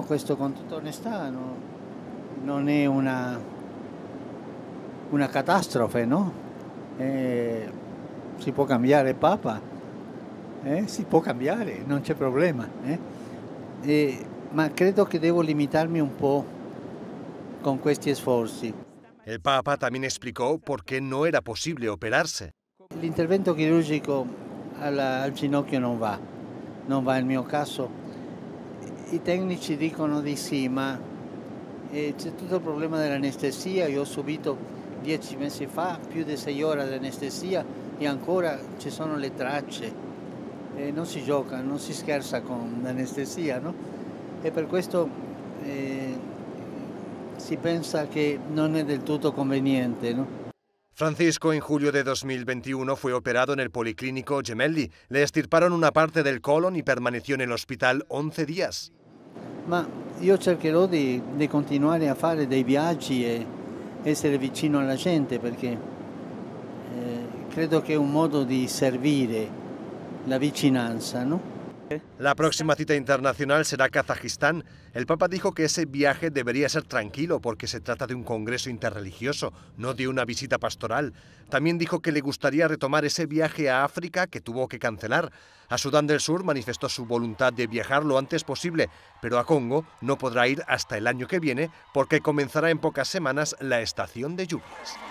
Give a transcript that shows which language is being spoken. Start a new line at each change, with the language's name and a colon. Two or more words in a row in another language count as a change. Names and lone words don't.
Italian: Questo con tutta onestà non è una catastrofe, no? Si può cambiare Papa, si può cambiare, non c'è problema. Ma credo che devo limitarmi un po' con questi sforzi.
Spanish: El Papa también explicó por qué no era posible operarse.
Italian: L'intervento chirurgico al ginocchio non va nel mio caso. I tecnici dicono di sì, ma c'è tutto il problema dell'anestesia. Io ho subito 10 mesi fa più di 6 ore di anestesia e ancora ci sono le tracce. Non si gioca, non si scherza con l'anestesia, no? E per questo si pensa che non è del tutto conveniente, no?
Spanish: Francisco en julio de 2021 fue operado en el Policlínico Gemelli. Le estirparon una parte del colon y permaneció en el hospital 11 días.
Italian: Ma io cercherò di continuare a fare dei viaggi e essere vicino alla gente perché credo che è un modo di servire la vicinanza, no?
Spanish: La próxima cita internacional será Kazajistán. El Papa dijo que ese viaje debería ser tranquilo porque se trata de un congreso interreligioso, no de una visita pastoral. También dijo que le gustaría retomar ese viaje a África que tuvo que cancelar. A Sudán del Sur manifestó su voluntad de viajar lo antes posible, pero a Congo no podrá ir hasta el año que viene porque comenzará en pocas semanas la estación de lluvias.